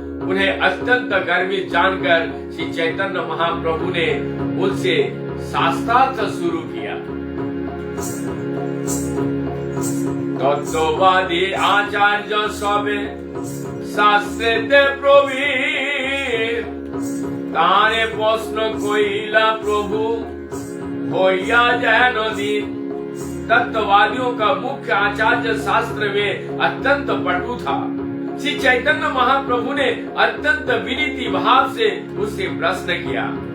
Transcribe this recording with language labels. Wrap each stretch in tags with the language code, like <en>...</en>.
<hi>उन्हें अत्यंत गर्वित जानकर श्री चैतन्य महाप्रभु ने उनसे शास्त्रार्थ शुरू किया।</hi> <bn>তত্ত্ববাদী আচার্য সবে শাস্ত্রেতে প্রবীর, তারে প্রশ্ন কইলা প্রভু হইয়া যেন দিন।</bn> <hi>तत्ववादियों का मुख्य आचार्य शास्त्र में अत्यंत पटु था। श्री चैतन्य महाप्रभु ने अत्यंत विनीति भाव से उससे प्रश्न किया।</hi>